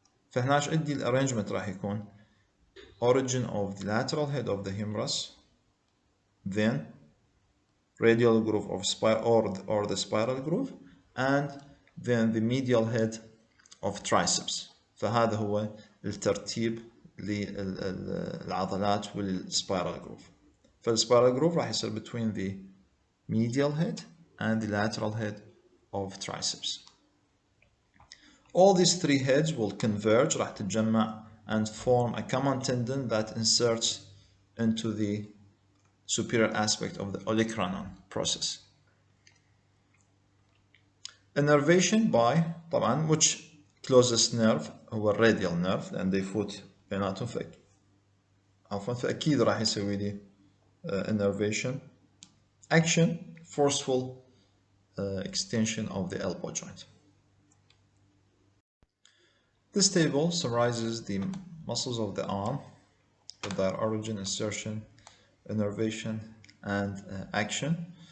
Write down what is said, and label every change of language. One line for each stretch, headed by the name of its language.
Arabic: فهناش عندي
English: الارrangement
Arabic: راح يكون
English: origin of the lateral head of the humerus, then radial groove of or the spiral groove, and then the medial head of triceps.
Arabic: فهذا هو الترتيب للعضلات والسبايرال جروف. فالسبايرال جروف راح يصير
English: between the medial head and the lateral head of triceps. All these three heads will converge,
Arabic: راح تتجمع,
English: and form a common tendon that inserts into the superior aspect of the olecranon process. Innervation by طبعا which closest nerve هو radial nerve
Arabic: لأن يفوت بيناتهم فأكيد راح يسوي لي
English: innervation. Action, forceful extension of the elbow joint. This table summarizes the muscles of the arm with their origin, insertion, innervation, and action.